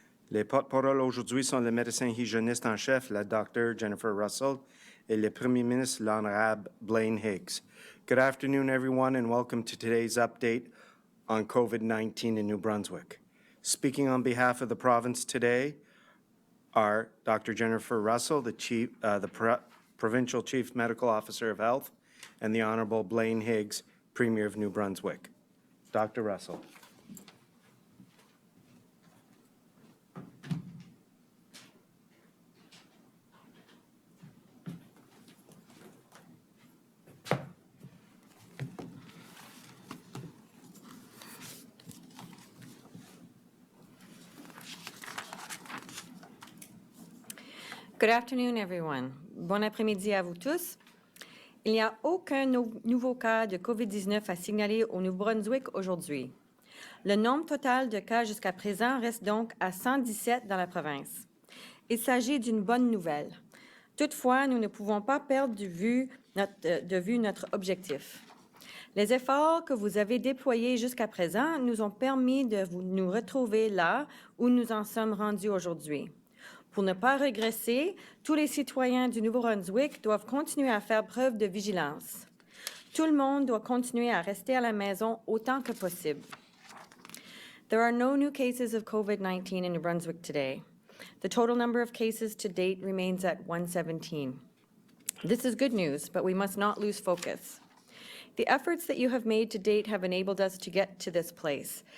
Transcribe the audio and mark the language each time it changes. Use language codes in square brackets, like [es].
[fr] Les porte-paroles aujourd'hui sont le médecin hygiéniste en chef, la Dr. Jennifer Russell, et le Premier ministre, l'Honorable Blaine Higgs. [en] Good afternoon, everyone, and welcome to today's update on COVID-19 in New Brunswick. Speaking on behalf of the province today are Dr. Jennifer Russell, the Provincial Chief Medical Officer of Health, and the Honorable Blaine Higgs, Premier of New Brunswick. Dr. Russell. Good afternoon, everyone. [fr] Bon après-midi à vous tous. Il n'y a aucun nouveau cas de COVID-19 à signaler au Nouveau-Brunswick aujourd'hui. Le nombre total de cas jusqu'à présent reste donc à 117 dans la province. Il s'agit d'une bonne nouvelle. Toutefois, nous ne pouvons pas perdre de vue notre objectif. Les efforts que vous avez déployés jusqu'à présent nous ont permis de nous retrouver là où nous en sommes rendus aujourd'hui. Pour ne pas régresser, tous les citoyens du Nouveau-Brunswick doivent continuer à faire preuve de vigilance. Tout le monde doit continuer à rester à la maison autant que possible. [en] There are no new cases of COVID-19 in New Brunswick today. The total number of cases to date remains at 117. This is good news, but we must not lose focus. The efforts that you have made to date have enabled us to get to this place.